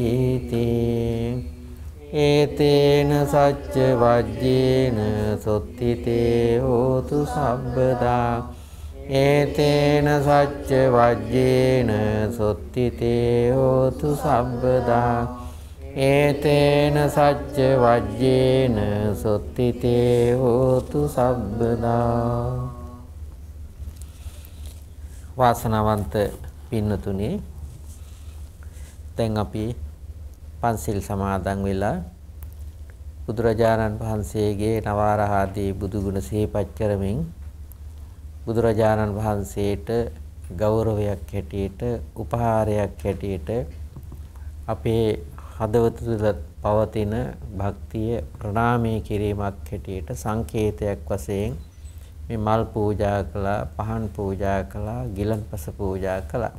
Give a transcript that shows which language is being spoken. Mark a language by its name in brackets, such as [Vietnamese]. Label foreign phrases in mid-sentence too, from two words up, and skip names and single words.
[Pali] ඒතේන සච්ච වජ්ජේන සොත්තිතේ හෝතු සබ්බදා ඒතේන සච්ච වජ්ජේන සොත්තිතේ හෝතු සබ්බදා ඒතේන සච්ච වජ්ජේන සොත්තිතේ හෝතු සබ්බදා. [Sinhala] වාසනාවන්ත පින්නතුනි, දැන් අපි පන්සිල් සමාදන් වෙලා බුදුරජාණන් වහන්සේගේ නවාරහාදී බුදුගුණ සිහිපත් කරමින් බුදුරජාණන් වහන්සේට ගෞරවයක් හැටියට උපහාරයක් හැටියට අපේ හදවත තුළ පවතින භක්තිය ප්‍රණාමය කිරීමක් හැටියට සංකේතයක් වශයෙන් මේ මල් පූජා කළා, පහන් පූජා කළා, ගිලන්පස පූජා කළා.